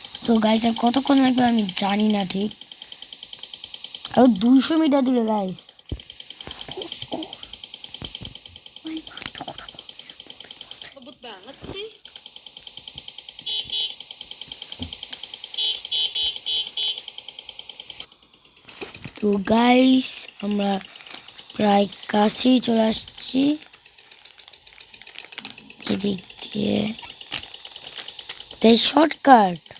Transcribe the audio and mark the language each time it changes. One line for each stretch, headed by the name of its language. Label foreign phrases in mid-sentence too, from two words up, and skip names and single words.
Bangla: তো গাইস আর কতক্ষণ লাগবে আমি জানি না ঠিক, আরো 200 মিটার দূরে গাইস।
Indonesian: Lembut banget sih.
Bangla: তো গাইস আমরা প্রায় কাছেই চলে আসছি, এদিক দিয়ে তাই শর্টকাট।